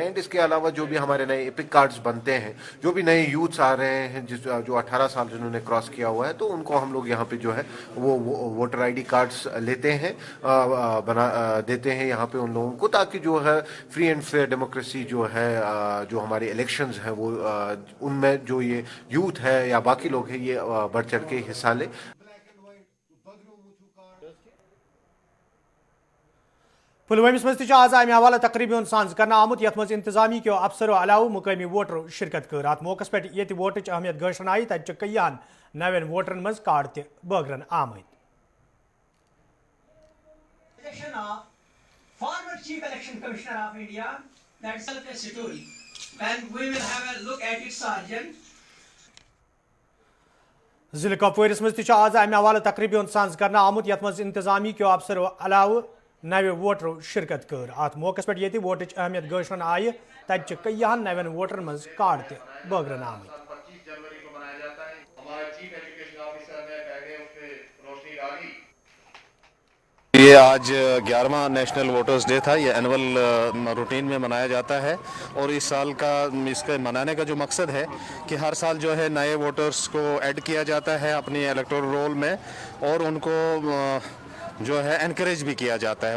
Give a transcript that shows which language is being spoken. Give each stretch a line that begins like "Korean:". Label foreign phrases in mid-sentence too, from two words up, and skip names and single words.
Hindi: एंड इसके अलावा जो भी हमारे नए
English: EPIC cards
Hindi: बनते हैं, जो भी नए यूथ्स आ रहे हैं जो 18 साल जिन्होंने क्रॉस किया हुआ है, तो उनको हम लोग यहाँ पे जो है वो
English: voter ID cards
Hindi: लेते हैं, देते हैं यहाँ पे उन लोगों को, ताकि जो है
English: free and fair democracy
Hindi: जो है, जो हमारे इलेक्शंस हैं वो उनमें जो ये यूथ है या बाकी लोग हैं ये बढ़ चढ़ के हिस्सा ले।
Kashmiri: पुलवामिस मज आज अमे हवाले तकरीब साज कर आमुत यथ मज इंतजामी के अफसरों अलावा मुकामी वोटरों शिरकत कर। अत मौके पे ये वोट अहमियत गशन आई तत कईहन नवन वोटरन मज कार्ड तगरन आमत।
English: Former Chief Election Commissioner of India, that's a story, and we will have a look at it, Sergeant.
Kashmiri: जिले कपवारिस मज आज अमे हवाले तकरीब साज कर आमुत यथ मज इंतजामी के अफसरों अलावा नवे वोटरों शिरकत कर। अत मौके पे ये वोट अहमियत गशन आई तत कईहन नवन वोटर मज कार्ड तगरन आमत।
Hindi: ये आज 11वां नेशनल वोटर्स डे था। ये
English: annual routine
Hindi: में मनाया जाता है और इस साल का इसके मनाने का जो मकसद है कि हर साल जो है नए वोटर्स को ऐड किया जाता है अपनी
English: electoral roll
Hindi: में और उनको जो है एनकरेज भी किया जाता है।